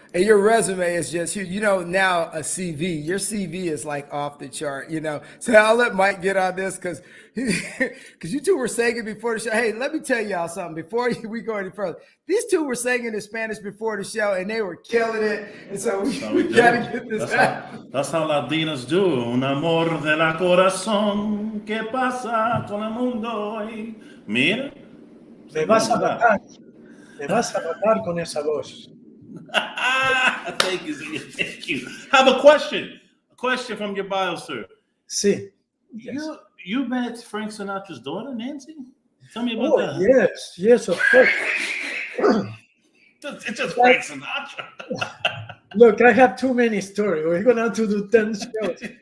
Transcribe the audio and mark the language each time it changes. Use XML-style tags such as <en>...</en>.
<en>And your resume is just huge. You know, now a CV, your CV is like off the chart, you know. So I'll let Mike get on this because you two were singing before the show. Hey, let me tell y'all something before we go any further. These two were singing in Spanish before the show and they were killing it. And so we got to get this out. That's how Latinos do.</en> <es>Un amor de la corazón que pasa con el mundo hoy. Mira. Me vas a matar. Me vas a matar con esa voz.</es> <en>Thank you. Thank you. Have a question. A question from your bio, sir.</en> <es>Sí.</es> <en>Yes. You met Frank Sinatra's daughter, Nancy? Tell me about that. Yes. Yes, of course. It's just Frank Sinatra. Look, I have too many stories. We're going to have to do 10 shows.</en>